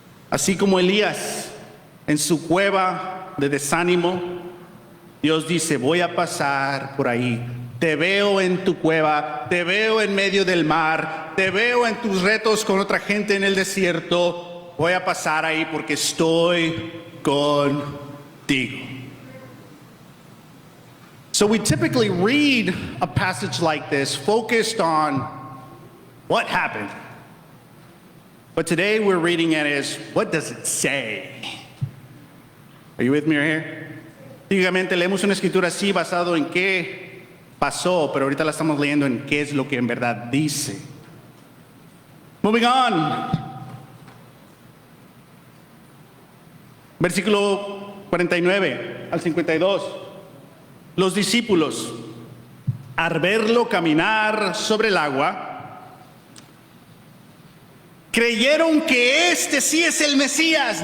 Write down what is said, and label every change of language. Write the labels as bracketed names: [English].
[Spanish] Así como Elías, en su cueva de desánimo, Dios dice, voy a pasar por ahí. Te veo en tu cueva, te veo en medio del mar, te veo en tus retos con otra gente en el desierto. Voy a pasar ahí porque estoy contigo. [English] So we typically read a passage like this focused on what happened. But today we're reading it as, what does it say? Are you with me here? [Spanish] Típicamente leemos una escritura así basado en qué pasó, pero ahorita la estamos leyendo en qué es lo que en verdad dice. [English] Moving on. [Spanish] Versículo 49 al 52. Los discípulos, al verlo caminar sobre el agua, creyeron que este sí es el Mesías.